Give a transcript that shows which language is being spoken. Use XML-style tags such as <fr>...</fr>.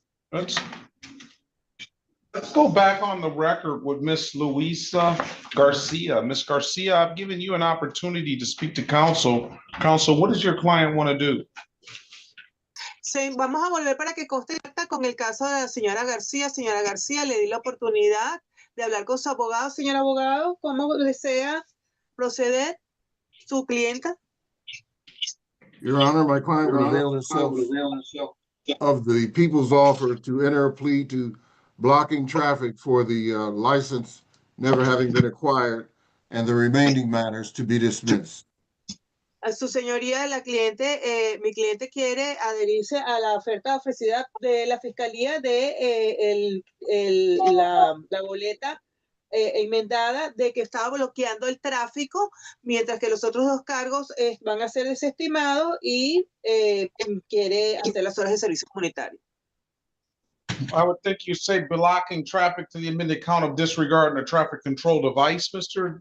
<en>Let's go back on the record with Miss Luisa Garcia. Miss Garcia, I've given you an opportunity to speak to counsel. Counsel, what does your client want to do?</en> <es>Sí, vamos a volver para que conste con el caso de la señora García. Señora García, le di la oportunidad de hablar con su abogado. Señor abogado, ¿cómo desea proceder su clienta?</es> <en>Your Honor, my client will avail himself of the people's offer to enter a plea to blocking traffic for the license never having been acquired and the remaining matters to be dismissed.</en> <es>A su señoría, mi cliente quiere adherirse a la oferta ofrecida de la fiscalía de la boleta enmendada de que estaba bloqueando el tráfico, mientras que los otros 2 cargos van a ser desestimados y quiere hacer las horas de servicio comunitario.</es> <en>I would think you say blocking traffic to the amended count of disregarding a traffic control device, Mr.</en>